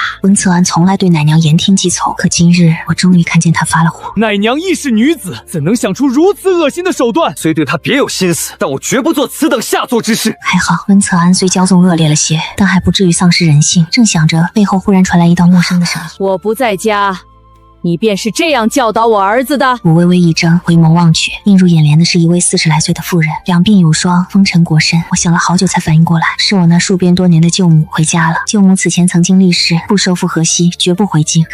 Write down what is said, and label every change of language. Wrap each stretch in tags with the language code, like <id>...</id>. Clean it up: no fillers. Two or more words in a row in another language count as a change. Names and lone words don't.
<zh>溫策安從來對奶娘言聽計從，可今日我終於看見他發了火。奶娘亦是女子，怎能想出如此惡心的手段？雖對他別有心思，但我絕不做此等下作之事。還好溫策安雖驕縱惡劣了些，但還不至於喪失人性。正想着，背後忽然傳來一道陌生的聲音： 我不在家，你便是這樣教導我兒子的？我微微一怔，回眸望去，映入眼簾的是一位40來歲的婦人，兩鬢有霜，風塵裹身。我想了好久才反應過來，是我那戍邊多年的舅母回家了。舅母此前曾經立誓，不收復河西，絕不回京。</zh>